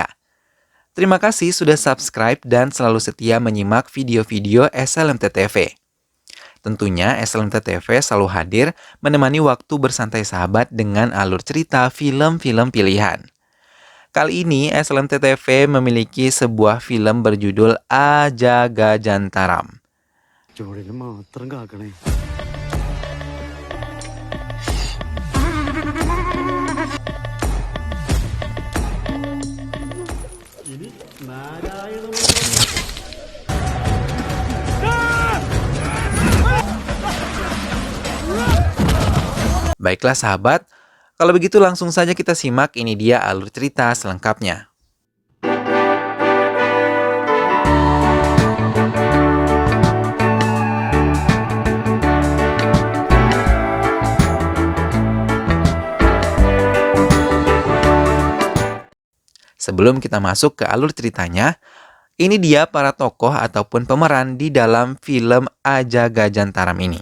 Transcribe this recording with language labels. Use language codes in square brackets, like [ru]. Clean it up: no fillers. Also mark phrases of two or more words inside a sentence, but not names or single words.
[id] Terima kasih sudah subscribe dan selalu setia menyimak video-video SLMT TV. Tentunya SLMT TV selalu hadir menemani waktu bersantai sahabat dengan alur cerita film-film pilihan. Kali ini SLMT TV memiliki sebuah film berjudul Ajaga Jantaram. [ml] ജോലിയിൽ മാത്രം കാക്കണേ. ഇനി നാരായണ [id] Baiklah sahabat, kalau begitu langsung saja kita simak ini dia alur cerita selengkapnya. Sebelum kita masuk ke alur ceritanya, ini dia para tokoh ataupun pemeran di dalam film Ajaga Jantaram ini.